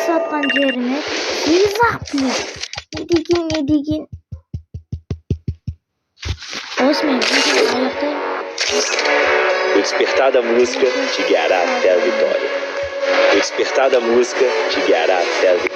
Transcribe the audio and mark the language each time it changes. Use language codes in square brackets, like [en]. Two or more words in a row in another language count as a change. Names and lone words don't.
[kk] жатқан жеріме тез-ақ не деген осымен видео аяқтаймын. [pt] O despertar da música te guiará até a vitória. O despertar da música te guiará até a vitória.